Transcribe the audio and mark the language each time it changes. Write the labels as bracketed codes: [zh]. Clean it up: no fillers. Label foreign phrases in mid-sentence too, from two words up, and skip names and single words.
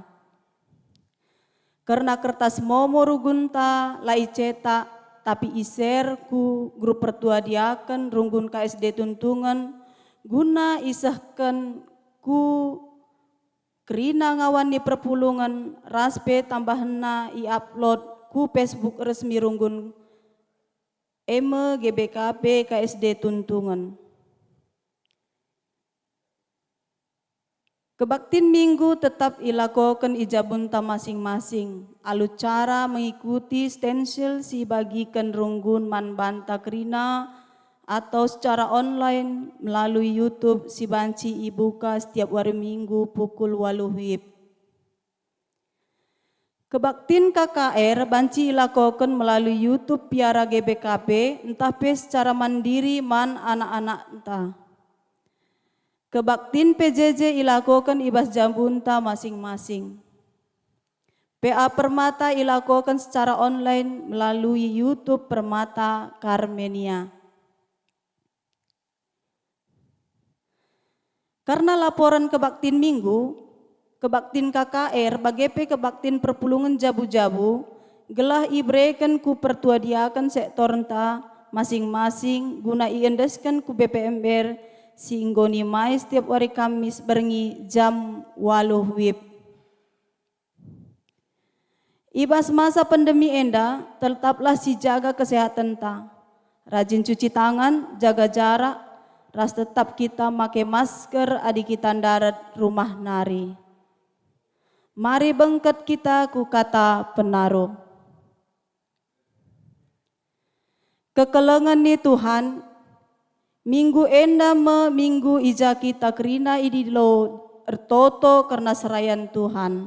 [btx] Karena kertas momo rugunta lai cetak tapi iser ku grup pertua diaken runggun KSD Tuntungan guna isahkan ku kerina ngawani perpulungan raspe tambahna i-upload ku Facebook resmi runggun GBKP KSD Tuntungan. Kebaktin minggu tetap ilakokan ijabunta masing-masing. [id] Alu cara mengikuti stensil [btx] si bagikan runggun manbanta kerina [id] atau secara online melalui YouTube [btx] si banci ibuka [id] setiap hari minggu pukul 8 WIB. [btx] Kebaktin KKR banci ilakokan melalui YouTube Piara GBKP entah [id] secara mandiri [btx] man anak-anak entah. Kebaktin PJJ ilakokan ibas jambunta masing-masing. PA Permata ilakokan [id] secara online melalui YouTube [btx] Permata Karmenia. Karena laporan kebaktin minggu, kebaktin KKR bagepe kebaktin perpulungan jabu-jabu gelah ibreken ku pertuadiakan sektor enta masing-masing guna iendeskan ku BPMR singgoni mai [id] setiap hari Kamis [btx] berengi jam 8 WIB. Ibas masa pandemi enda tetaplah si jaga kesehatan ta. [id] Rajin cuci tangan, jaga jarak, [btx] ras tetap kita make masker adi kita darat rumah nari. Mari bengket kita ku kata penaruh. Kekelengan ni Tuhan, minggu enda minggu ija kita kerina idilo ertoto karena serayan Tuhan.